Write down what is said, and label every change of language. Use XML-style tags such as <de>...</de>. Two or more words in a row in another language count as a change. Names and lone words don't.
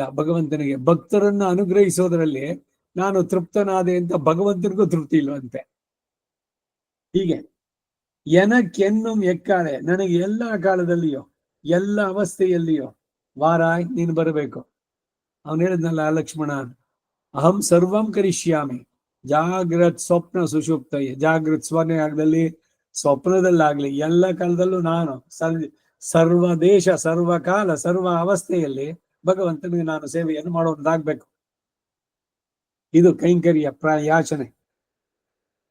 <kn>ಭಗವಂತನಿಗೆ ಭಕ್ತರನ್ನು ಅನುಗ್ರಹಿಸೋದ್ರಲ್ಲಿ ನಾನು ತೃಪ್ತನಾದೆ ಅಂತ ಭಗವಂತನಿಗೂ ತೃಪ್ತಿ ಇಲ್ವಂತೆ. ಹೀಗೆ</kn> <ta>எனக்கென்னும் எக்காலே,</ta> <kn>ನನಗೆ ಎಲ್ಲ ಕಾಲದಲ್ಲಿಯೋ ಎಲ್ಲ ಅವಸ್ಥೆಯಲ್ಲಿಯೋ ವಾರಾಯ್ ನೀನು ಬರಬೇಕು. ಅವನು ಹೇಳಿದ್ನಲ್ಲ ಲಕ್ಷ್ಮಣ,</kn> <sa>ಅಹಂ ಸರ್ವಂ ಕರಿಷ್ಯಾಮಿ ಜಾಗ್ರತ್ ಸ್ವಪ್ನ ಸುಷುಪ್ತಯ್ಯ.</sa> <kn>ಜಾಗೃತ್ ಸ್ವಪ್ನದಲ್ಲಿ ಸ್ವಪ್ನದಲ್ಲಾಗ್ಲಿ ಎಲ್ಲ ಕಾಲದಲ್ಲೂ ನಾನು ಸರ್ವ ದೇಶ ಸರ್ವ ಕಾಲ ಸರ್ವ ಅವಸ್ಥೆಯಲ್ಲಿ ಭಗವಂತನಿಗೆ ನಾನು ಸೇವೆಯನ್ನು ಮಾಡೋದಾಗ್ಬೇಕು. ಇದು ಕೈಂಕರ್ಯ ಯಾಚನೆ.</kn>